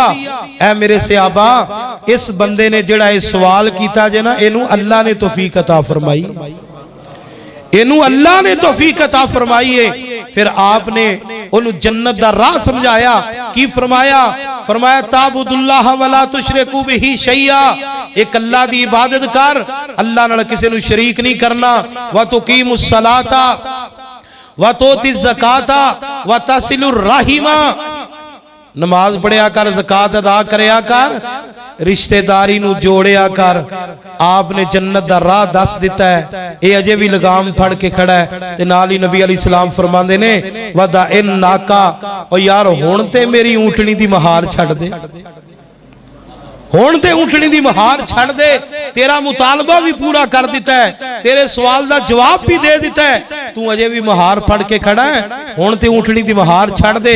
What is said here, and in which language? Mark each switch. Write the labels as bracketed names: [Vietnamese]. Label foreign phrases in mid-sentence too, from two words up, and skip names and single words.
[Punjabi] اے میرے صحابہ، اس بندے نے جہڑا اس سوال کیتا جے نا، اینوں اللہ نے توفیق عطا فرمائی، اینوں اللہ نے توفیق عطا فرمائی ہے. [Urdu] پھر آپ نے انہیں جنت دا راہ سمجھایا. [Punjabi] کی فرمایا؟ فرمایا [Arabic] تعبد الله ولا تشرك به شيئا, [Punjabi] اک اللہ دی عبادت کر، اللہ نال کسے نوں شریک نہیں کرنا. [Arabic] وتقيم الصلاة وتؤتي الزكاة وتصل الرحم, [Punjabi] نماز پڑھیا کر، زکات ادا کریا کر، رشتہ داری نوں جوڑیا کر. آپ نے جنت دا راہ دس دتا ہے. یہ اجے بھی لگام پھڑ کے کھڑا ہے تے نال ہی نبی علیہ السلام فرماندے نے [Arabic] دع الناقة, [Punjabi] او یار ہن تے میری اونٹنی دی مہار چھڈ دے، ہن تے اونٹنی دی مہار چھڈ دے، تیرا مطالبہ بھی پورا کر دتا ہے، تیرے سوال دا جواب بھی دے دتا ہے، توں اجے بھی مہار پھڑ کے کھڑا ہے، ہن تے اونٹنی دی مہار چھڈ دے.